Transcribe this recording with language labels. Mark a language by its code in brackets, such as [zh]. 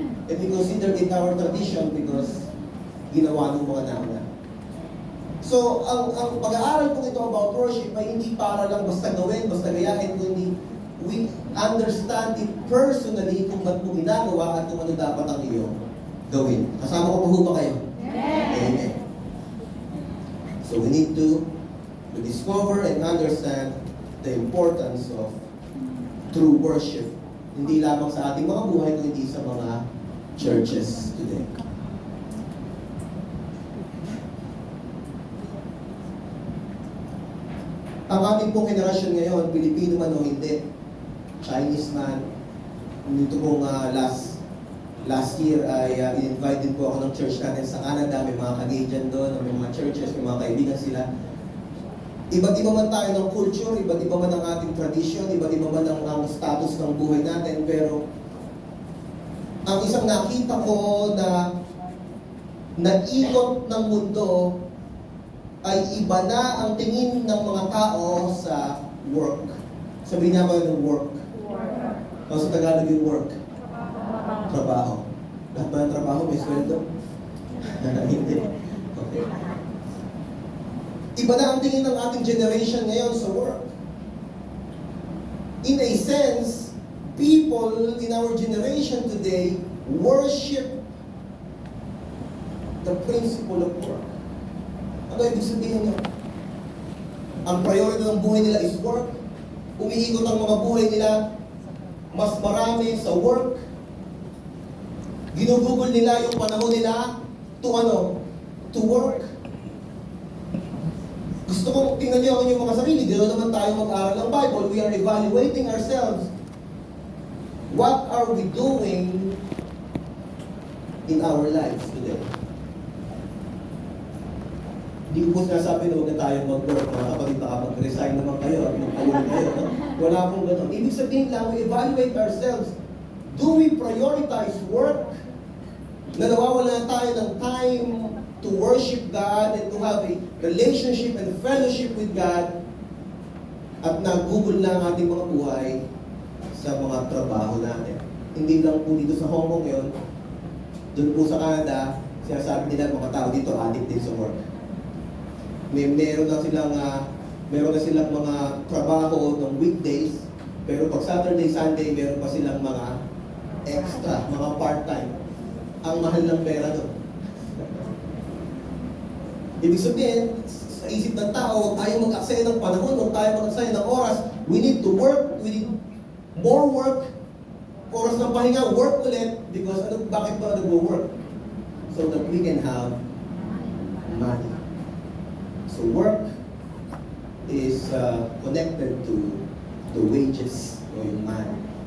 [en] And we consider it our tradition because [tl] ginawa ng mga nauna. So, ang pag-aaral ko ito about worship ay hindi para lang basta gawin, basta gayahin, kundi [en] we understand it personally [tl] kung ba't mo ginagawa at kung ano dapat ang iyong gawin. Kasama ko pa ho ba kayo? Amen. [en] So we need to discover and understand the importance of true worship. [tl] Hindi lamang sa ating mga buhay, kundi sa mga churches today. Ang ating pong henerasyon ngayon, Pilipino man o hindi, Chinese man, nito pong [en] last year [tl] ay invited po ako ng church natin sa Canada. May mga Canadian doon, may mga churches, may mga kaibigan sila. Iba't iba man tayo ng culture, iba't iba man ang ating tradition, iba't iba man ang status ng buhay natin, pero ang isang nakita ko na nag-ikot ng mundo ay iba na ang tingin ng mga tao sa work. Sabihin niya ko yung work. O sa Tagalog yung work. Trabaho. Lahat ba ng trabaho may sweldo? Hindi. Okay. Iba na ang tingin ng ating generation ngayon sa work. [en] In a sense, people in our generation today worship the principle of work. [tl] Ano ibig sabihin nyo? Ang priority ng buhay nila [en] is work. [tl] Umiikot ang mga buhay nila mas marami sa work. Ginugugol nila yung panahon nila [en] to work. [tl] Gusto kong tingnan niyo ang inyong mga sarili. Dito naman tayo mag-aaral ng Bible. [en] We are evaluating ourselves. What are we doing in our lives today? [tl] Hindi ko po sinasabi na huwag na tayo mag-work. Mga kapatid, nakapag-resign naman kayo at mag-awal kayo. No? Wala pong gano'n. Ibig sabihin lang, [en] we evaluate ourselves. Do we prioritize work? [tl] Na nawawala na tayo ng [en] time to worship God and to have a relationship and fellowship with God [tl] at nagugol na ang ating mga buhay sa mga trabaho natin. Hindi lang po dito sa Hong Kong yun. Doon po sa Canada, sinasabi nila mga tao dito, addict din sa work. Meron na silang mga trabaho ng weekdays, pero pag Saturday, Sunday, meron pa silang mga extra, mga part-time. Ang mahal ng pera doon. Ibig sabihin, sa isip ng tao, huwag tayo mag-aksaya ng panahon, huwag tayo mag-aksaya ng oras. [en] We need to work, we need more work. [tl] Oras ng pahinga, work ulit, [en] because [tl] bakit ba nag-work? [en] So that we can have money. So work is connected to the wages [tl] o yung [en] money.